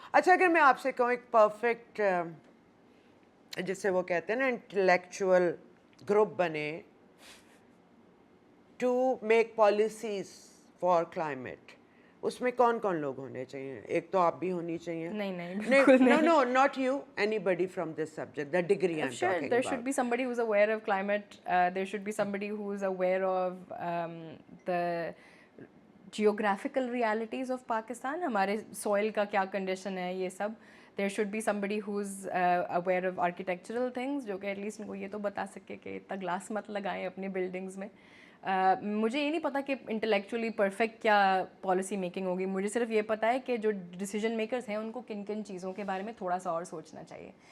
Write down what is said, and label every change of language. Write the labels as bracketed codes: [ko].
[ur] اچھا اگر میں آپ سے کہوں ایک پرفیکٹ جسے وہ کہتے ہیں نا انٹلیکچوئل گروپ بنے [en] to make policies for climate, [ur] اس میں کون کون لوگ ہونے چاہیے؟ ایک تو آپ بھی ہونی چاہیے. [en] No, not you, anybody from this subject, the degree I'm talking about. There should be somebody who's aware of climate, there should be somebody who's aware of the geographical realities of Pakistan, [ur] ہمارے soil کا کیا condition ہے یہ سب. [en] There should be somebody who's aware of architectural things, [ur] جو کہ at least ان کو یہ تو بتا سکے کہ اتنا گلاس مت لگائیں اپنی بلڈنگز میں. مجھے یہ نہیں پتا کہ انٹلیکچولی پرفیکٹ کیا پالیسی میکنگ ہوگی, مجھے صرف یہ پتا ہے کہ جو ڈیسیجن میکرز ہیں ان کو کن کن چیزوں کے بارے میں تھوڑا سا اور سوچنا چاہیے.